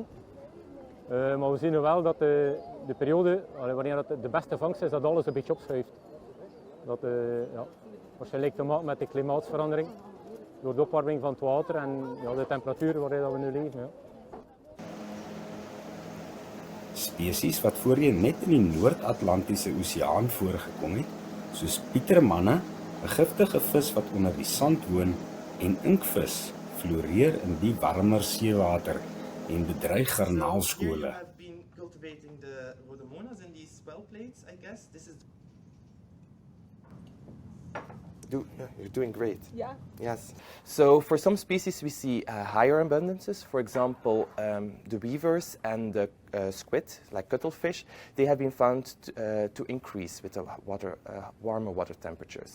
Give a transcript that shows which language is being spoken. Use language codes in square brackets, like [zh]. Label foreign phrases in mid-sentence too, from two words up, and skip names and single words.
[nl] Maar we zien nu wel dat de periode, wanneer dat de beste vangst is, dat alles een beetje opschuift. Dat waarschijnlijk te maken met de klimaatsverandering, door de opwarming van het water en de temperatuur waarin dat we nu leven. Ja. [af] Spesies wat voorheen net in die Noord-Atlantiese Oseaan voorgekom het, soos pietermanne, 'n giftige vis wat onder die sand woon, en inkvis, floreer in die warmer seewater en bedreig garnaalskole. [en] You have been cultivating the rhodomonas in these well plates, I guess. This is. You're doing great. Yeah. Yes. So for some species we see higher abundances. For example, the weavers and the squid, like cuttlefish, they have been found to increase with the warmer water temperatures.